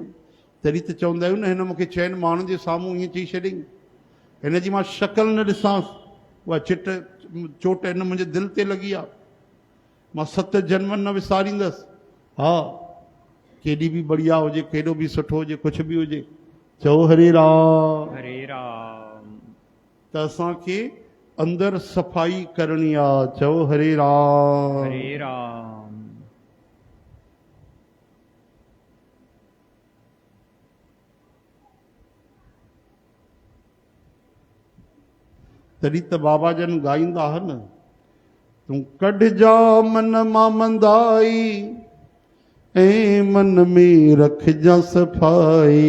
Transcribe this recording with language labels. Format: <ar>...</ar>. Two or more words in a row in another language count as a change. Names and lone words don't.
<sd>तॾहिं त चवंदा आहियूं न, हिन मूंखे 6 माण्हुनि जे साम्हूं ईअं चई छॾियईं, हिन जी मां शक्ल न ॾिसांसि, उहा चोट हिन मुंहिंजे दिलि ते लॻी आहे, मां 7 जन्म न विसारींदसि। हा, केॾी बि बढ़िया हुजे, केॾो बि सुठो हुजे, कुझु बि हुजे, चओ</sd> <sa>हरे राम। हरे राम।</sa> <sd>त असांखे अंदर सफ़ाई करणी आहे।</sd> <sa>चओ हरे राम। हरे राम।</sa> <sd>तॾहिं त बाबा जन ॻाईंदा आहिनि, तूं कढ जा मन मां मंदाई ऐं मन में रखजा सफ़ाई।</sd>